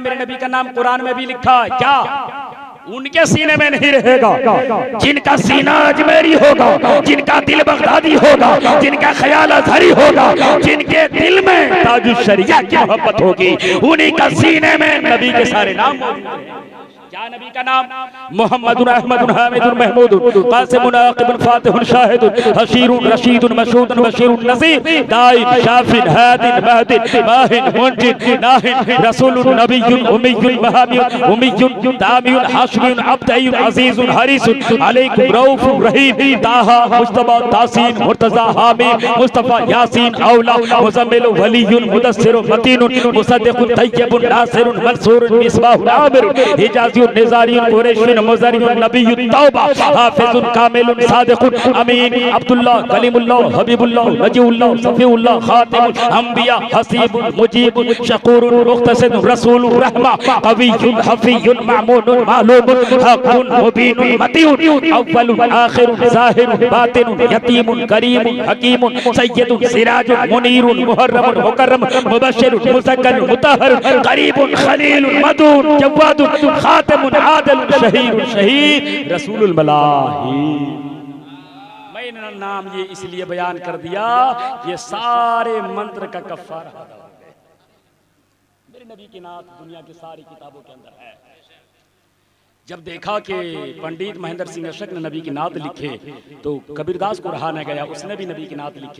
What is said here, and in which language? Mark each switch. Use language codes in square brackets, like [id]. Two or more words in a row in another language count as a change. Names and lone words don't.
[hi] मेरे नबी का नाम कुरान में भी लिखा है। क्या उनके सीने में नहीं रहेगा? जिनका सीना अजमेरी होगा, जिनका दिल बगदादी होगा, जिनका ख्याल अजहरी होगा, जिनके दिल में ताजुश शरिया की मोहब्बत होगी, उन्हीं का सीने में नबी के सारे नाम मौजूद हैं। क्या नबी का नाम? मोहम्मदुन अहमदुन हामिदुन महमूदुन कासिमुन आकिबुन फातिहुन शाहिदुन हशीरुन रशीदुन मशहूदुन बशीरुन नज़ीर दाइम शाफिन हादिन महदिन माहिन मुंजिन नाहिन रसूलुन नबियुन उम्मियुन महामियुन उम्मियुन दामियुन हाशिमुन अब्दयुन अजीजुन हरीसुन अलैकुम रऊफुर रहीम ताहा मुस्तफा तासीन मुर्तजा हामी मुस्तफा यासीन औला मुजम्मिल वलीयुन मुदस्सिरुन मतीनुन मुसद्दिकुन तय्यबुन नासिरुन मंसूरुन मिसबाहुन आमिरुन हिजाज़ निज़ारियुन कुरैशियुन मुज़रियुन नबियुन तौबा हाफिजुन कामिलुन सादिकुन अमीन अब्दुल्लाह कलीमुल्लाह हबीबुल्लाह नजीउल्लाह सफीउल्लाह खातिमुल अंबिया हसीबुन मुजीबुन शकूरुन मुख्तसिदुन रसूलुर रहमा कवियुन हफीयुन मामूनुन मालूमुन हक़ुन मुबीनुन मतीउन अव्वलुन आखिरुन ज़ाहिरुन बातिनुन यतीमुन करीमुन हकीमुन सय्यदुन सिराजुन मुनीरुन मुहर्रमुन मुकर्रमुन मुबश्शिरुन मुज़क्करुन मुतहहरुन करीबुन खलीलुन मदून जवादुन खातिमुन आदिलुन शहीदुन शहीद रसूलुल मलाही। मैंने नाम ये इसलिए बयान कर दिया, ये सारे मंत्र का कफ़ारा अदा हो गए। मेरे नबी की नात दुनिया की सारी किताबों के अंदर है। जब देखा कि पंडित महेंद्र सिंह अशक ने नबी की नात लिखे तो कबीरदास को रहा न गया, उसने भी नबी की नात लिखे।